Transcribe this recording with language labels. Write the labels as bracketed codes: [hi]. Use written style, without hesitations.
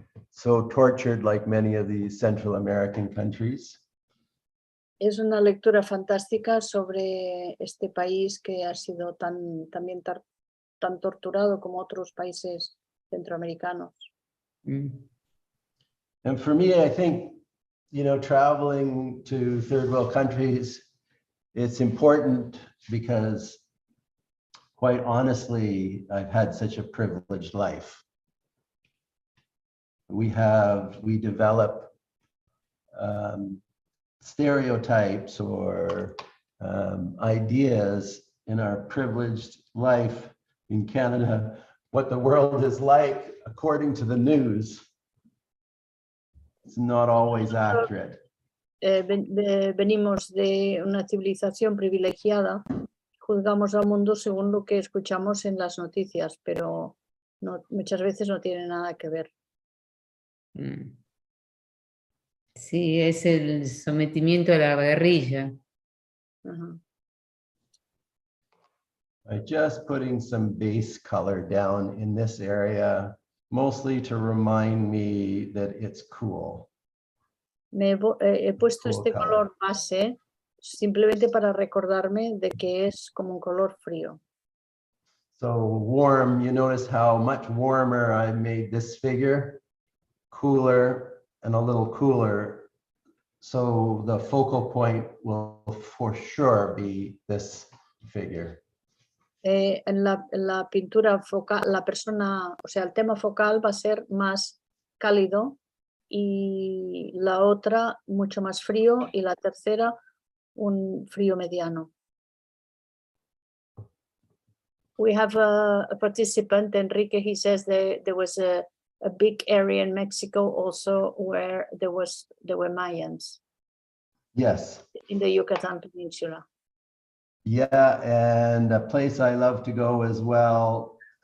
[en] So tortured like many of the Central American countries. [es] Es una lectura fantástica sobre este país que ha sido también tan torturado como otros países centroamericanos. [en] And for me, I think, traveling to third world countries, it's important because, quite honestly, I've had such a privileged life. We develop stereotypes or ideas in our privileged life in Canada, what the world is like according to the news. It's not always accurate. [es] Venimos de una civilización privilegiada, juzgamos al mundo según lo que escuchamos en las noticias, pero muchas veces no tiene nada que ver. Sí, es el sometimiento a la guerrilla. [en] I'm just putting some base color down in this area, mostly to remind me that it's cool. [es] He puesto este color base simplemente para recordarme de que es como un color frío. [en] So warm, you notice how much warmer I made this figure, cooler and a little cooler. So the focal point will for sure be this figure. [es] En la pintura focal, el tema focal va a ser más cálido y la otra mucho más frío y la tercera un frío mediano. [en] We have a participant, Enrique, he says there was a big area in Mexico also where there were Mayans. Yes. In the Yucatan Peninsula. Yeah, and a place I love to go as well.